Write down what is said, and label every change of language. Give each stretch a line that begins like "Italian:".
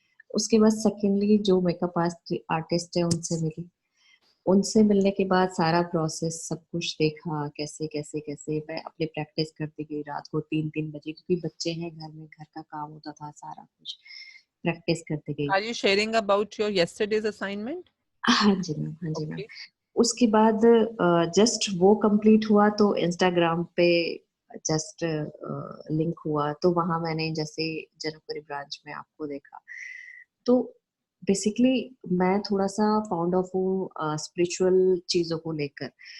Hindi: उसके बाद सेकेंडली जो मेकअप आर्टिस्ट है उनसे मिली। उनसे मिलने के बाद सारा प्रोसेस सब कुछ देखा, कैसे कैसे कैसे मैं अपनी प्रैक्टिस करती गई रात को 3-3 बजे, क्योंकि बच्चे हैं घर में, घर का काम होता था, सारा कुछ प्रैक्टिस करते गई।
English: Are you sharing about your yesterday's assignment?
Hindi: हाँ जी मैम, हाँ जी मैम।
English: Okay.
Hindi: उसके बाद जस्ट वो कंप्लीट हुआ तो इंस्टाग्राम पे जस्ट लिंक हुआ, तो वहां मैंने जैसे जनकपुरी ब्रांच में आपको देखा। तो बेसिकली मैं थोड़ा सा फाउंड ऑफ हूँ स्पिरिचुअल चीजों को लेकर।